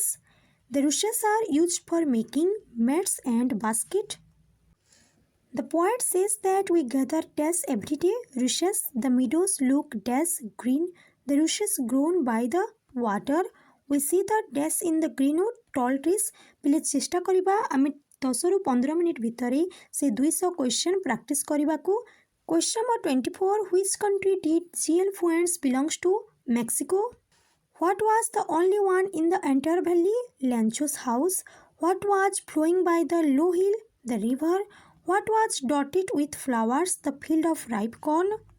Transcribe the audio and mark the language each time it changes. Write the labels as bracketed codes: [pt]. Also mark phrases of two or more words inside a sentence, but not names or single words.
[en] The rushes are used for making mats and basket. The poet says that we gather dash every day. Rushes. The meadows look dash green. The rushes grown by the water. We see the dash in the greenwood tall trees. [or] ପିଲେ ଚେଷ୍ଟା କରିବା ଆମେ 10 ରୁ 15 ମିନିଟ ଭିତରେ ସେ 200 [en] question practice [or] କରିବା କୁ। [en] question number 24 which country did G.L. Fuentes belongs to? Mexico. What was the only one in the entire valley? Lencho's house. What was flowing by the low hill? The river. What was dotted with flowers? The field of ripe corn.